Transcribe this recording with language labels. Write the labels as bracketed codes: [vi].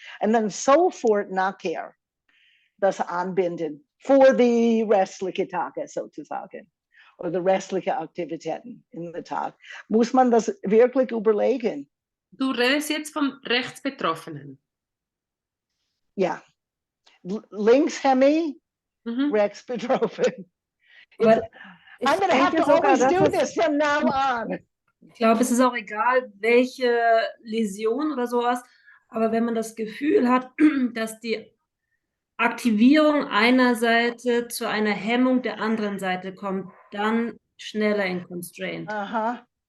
[de] Und dann sofort nachher das Anbinden für die restlichen Tage sozusagen. Oder die restlichen Aktivitäten in der Tag. Muss man das wirklich überlegen? Du redest jetzt vom Rechtsbetroffenen. Ja. Linkshemi, rechts betroffen. [en] I'm going to have to always do this from now on. [de] Ich glaube, es ist auch egal, welche Läsion oder sowas, aber wenn man das Gefühl hat, dass die Aktivierung einer Seite zu einer Hemmung der anderen Seite kommt, dann schneller in Constraint. Aha.